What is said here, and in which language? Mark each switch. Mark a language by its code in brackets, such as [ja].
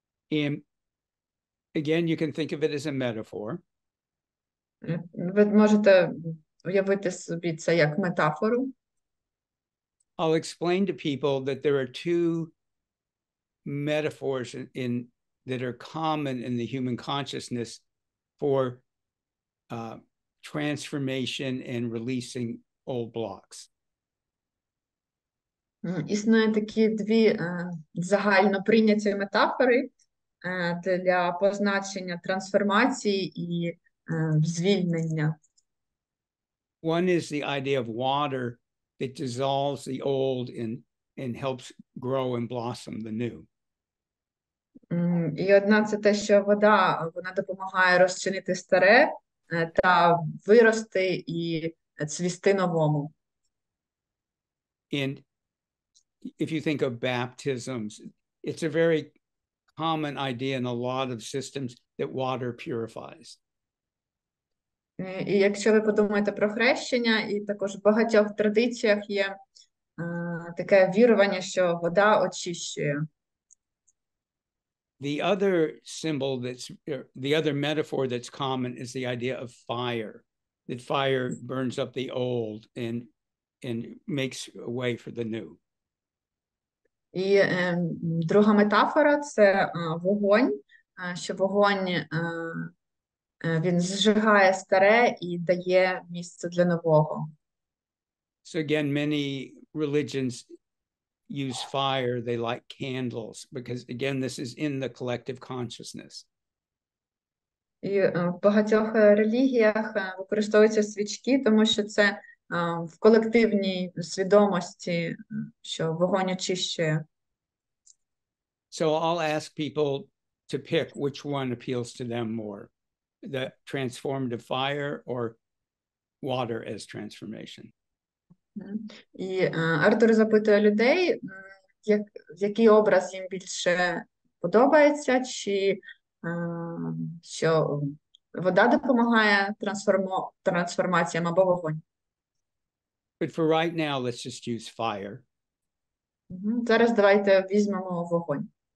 [en] And again, you can think of it as a metaphor. [uk] Ви можете уявити собі це як метафору. [en] I'll explain to people that there are two metaphors that are common in the human consciousness for transformation and releasing old blocks. [uk] Існує такі дві загально прийняті метафори для позначення трансформації і звільнення. [en] One is the idea of water that dissolves the old and helps grow and blossom the new. [uk] І одна це те, що вода, вона допомагає розчинити старе та вирости і цвісти новому. [en] And if you think of baptisms, it's a very common idea in a lot of systems that water purifies. [uk] І якщо ви подумаєте про хрещення, і також в багатьох традиціях є таке вірування, що вода очищує. [en] The other symbol the other metaphor that's common is the idea of fire. That fire burns up the old and makes a way for the new. [uk] І друга метафора – це вогонь, що вогонь він зжигає старе і дає місце для нового. [en] So again, many religions use fire, they light candles, because again, this is in the collective consciousness. [uk] І в багатьох релігіях використовуються свічки, тому що це в колективній свідомості, що вогонь очищує. [en] So I'll ask people to pick which one appeals to them more, the transformative fire or water as transformation. [uk] І Артур запитує людей, який образ їм більше подобається, чи що вода допомагає трансформаціям або вогонь. [en] But for right now, let's just use fire. [uk] Зараз давайте візьмемо вогонь.